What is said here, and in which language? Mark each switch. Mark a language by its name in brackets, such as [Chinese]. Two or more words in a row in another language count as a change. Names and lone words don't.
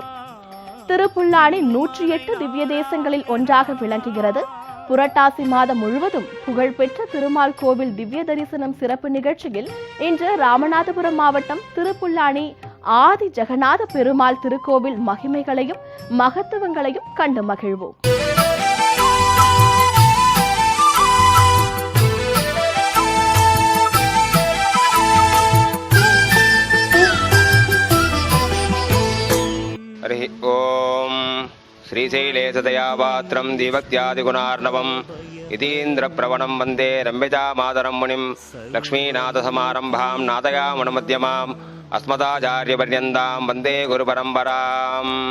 [Tamil] திருப்புல்லானி 108 திவ்ய தேசங்களில் ஒன்றாக விளங்குகிறது. புரட்டாசி மாதம் முழுவதும் புகழ்பெற்ற திருமால் கோவில் திவ்ய தரிசனம் சிறப்பு நிகழ்ச்சியில் இன்று ராமநாதபுரம் மாவட்டம் திருப்புல்லானி ஆதி ஜெகநாத பெருமாள் திருக்கோவில் மகிமைகளையும் மகத்துவங்களையும் கண்டு மகிழ்வோம். [Sanskrit] हरि ओम श्रीशैलेशदयापात्रं दीभक्त्यादिगुणार्णवम् यतीन्द्रप्रवणं वन्दे रम्यजामातरं मुनिं लक्ष्मीनाथसमारम्भां नाथयामुनमध्यमाम् अस्मदाचार्यपर्यन्तां वन्दे गुरुपरम्पराम्.